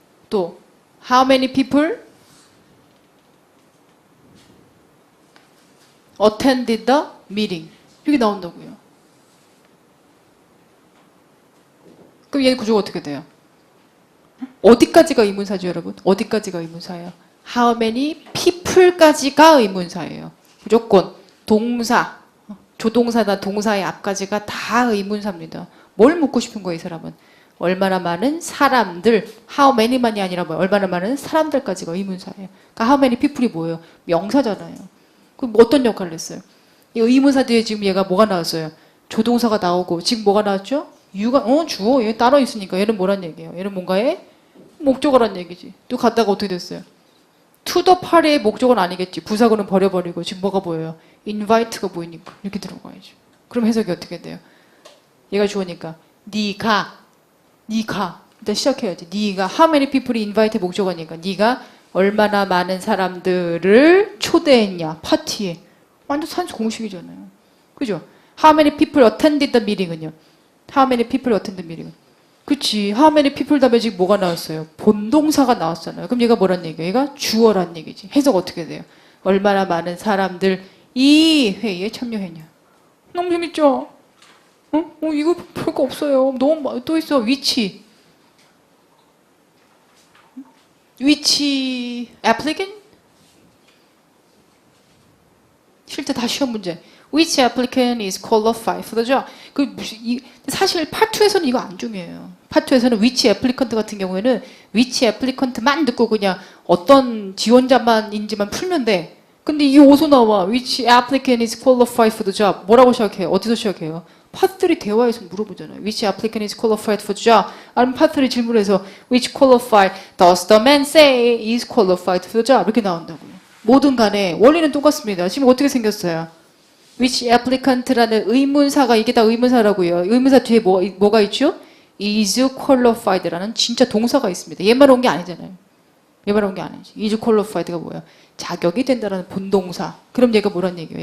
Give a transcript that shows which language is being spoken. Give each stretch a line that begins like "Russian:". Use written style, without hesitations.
Korean: 또
English: How many people attended the meeting?
Korean: 이렇게 나온다고요. 그럼 얘 구조가 어떻게 돼요? 어디까지가 의문사죠, 여러분? 어디까지가 의문사예요? How many people까지가 의문사예요. 무조건 동사, 조동사나 동사의 앞까지가 다 의문사입니다. 뭘 묻고 싶은 거예요, 이 사람은? 얼마나 많은 사람들, how many만이 아니라 뭐예요? 얼마나 많은 사람들까지가 의문사예요. 그러니까 how many people이 뭐예요? 명사잖아요. 그럼 어떤 역할을 했어요? 이 의문사 뒤에 지금 얘가 뭐가 나왔어요? 조동사가 나오고 지금 뭐가 나왔죠? 주어. 얘 따로 있으니까 얘는 뭐란 얘기예요? 얘는 뭔가의 목적어란 얘기지. 또 갔다가 어떻게 됐어요? to the party의 목적은 아니겠지. 부사구는 버려버리고 지금 뭐가 보여요? invite가 보이니까 이렇게 들어가야죠. 그럼 해석이 어떻게 돼요? 얘가 주어니까 네가 일단 시작해야지. 네가 how many people이 invite의 목적어니까 네가 얼마나 많은 사람들을 초대했냐 파티에. 완전 산수 공식이잖아요. 그죠?
English: How many people attended the meeting은요? How many people attended the meeting?
Korean: 그치. How many people 다음에 지금 뭐가 나왔어요? 본동사가 나왔잖아요. 그럼 얘가 뭐란 얘기예요? 얘가 주어란 얘기지. 해석 어떻게 돼요? 얼마나 많은 사람들 이 회의에 참여했냐. 너무 재밌죠? 이거 별거 없어요. 너무 또 있어. 위치. 위치 applicant? 실제 다 시험 문제.
English: Which applicant is qualified for the job?
Korean: 사실 파트 2에서는 이거 안 중요해요. 파트 2에서는 which applicant 같은 경우에는 which applicant만 듣고 그냥 어떤 지원자만인지만 풀면 돼. 근데 이게 어디서 나와?
English: Which applicant is qualified for the job?
Korean: 뭐라고 시작해요? 어디서 시작해요? 파트 3 대화에서 물어보잖아요.
English: Which applicant is qualified for the job?
Korean: 아니면 파트 3 질문에서
English: which qualified does the man say is qualified for the job?
Korean: 이렇게 나온다고요. 뭐든 간에 원리는 똑같습니다. 지금 어떻게 생겼어요? Which applicant라는 의문사가 이게 다 의문사라고요. 의문사 뒤에 뭐가 있죠? is qualified라는 진짜 동사가 있습니다. 얘만 온 게 아니잖아요. 얘만 온 게 아니지. is qualified가 뭐야? 자격이 된다라는 본동사. 그럼 얘가 뭐란 얘기예요?